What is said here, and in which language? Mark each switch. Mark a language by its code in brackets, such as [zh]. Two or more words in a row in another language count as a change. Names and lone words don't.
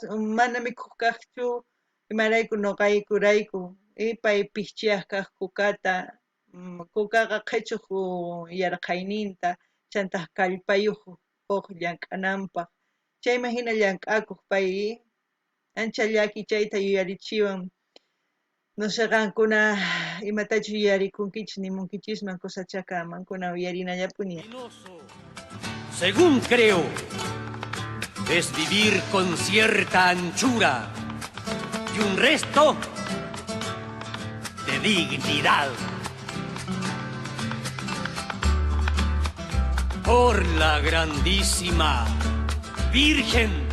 [qu] mana mikhuq kaqchu imarayku noqaykurayku pay pichchiyaq kaq kukata kukaqa qhichuq yarqayninta chantaq kallpayuq huk llank'ananpaq chayman hina llank'akuq pay ancha llaki chayta yuyarichiwan [es] no sé [qu] qankuna imatachus yuyarikunkichis nimunkichisman kusachaqa mankuna yuyarinallapuni. [es] Según creo, es vivir con cierta anchura y un resto de dignidad. Por la grandísima Virgen.